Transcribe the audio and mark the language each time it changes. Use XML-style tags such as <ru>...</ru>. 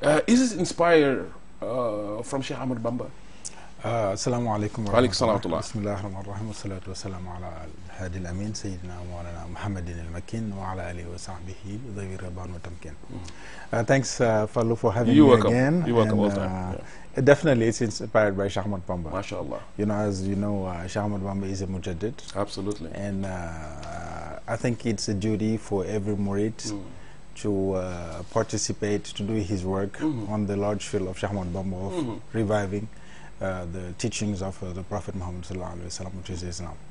<en>Is this inspired from Sheikh Ahmad Bamba?</en> <ar>السلام عليكم ورحمة الله. بسم الله الرحمن الرحيم والصلاة والسلام على الهادي الأمين سيدنا مولانا محمد المكين وعلى آله وصحبه ذوي الرضوان والتمكين.</ar> <en>Thanks, Fallou, for having me again. You're welcome all the time. Definitely, it's inspired by Sheikh Ahmad Bamba.</en> <ar>MashaAllah.</ar> <en>You know, as you know, Sheikh Ahmad Bamba is a mujaddid. Absolutely. And I think it's a duty for every murid to participate, to do his work on the large field of Sheikh Ahmad Bamba of reviving the teachings of the Prophet Muhammad sallallahu alaihi wasallam, which is Islam.</en>